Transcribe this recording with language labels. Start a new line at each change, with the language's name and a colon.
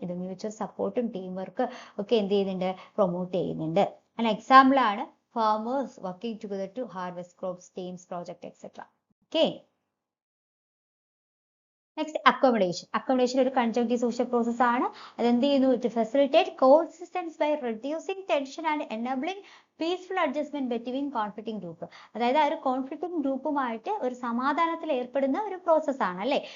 Malayalam: ഇത് മ്യൂച്വൽ സപ്പോർട്ടും team work ഒക്കെ എന്ത് ചെയ്യുന്നുണ്ട്? പ്രൊമോട്ട് ചെയ്യുന്നുണ്ട്. അതിന് എക്സാമ്പിൾ ആണ്
English: farmers working together to harvest crops, teams, project, etc. Okay.
Malayalam: Next accommodation ഒരു കൺജങ്ക്റ്റീവ് സോഷ്യൽ പ്രോസസ് ആണ്. അതെന്ത് ചെയ്യുന്നു?
English: To facilitate coexistence by reducing tension and enabling peaceful adjustment between conflicting group.
Malayalam: അതായത് ആ ഒരു കോൺഫ്ലിക്റ്റിംഗ് ഗ്രൂപ്പുമായിട്ട് ഒരു സമാധാനത്തിൽ ഏർപ്പെടുന്ന ഒരു പ്രോസസ് ആണ് അല്ലേ?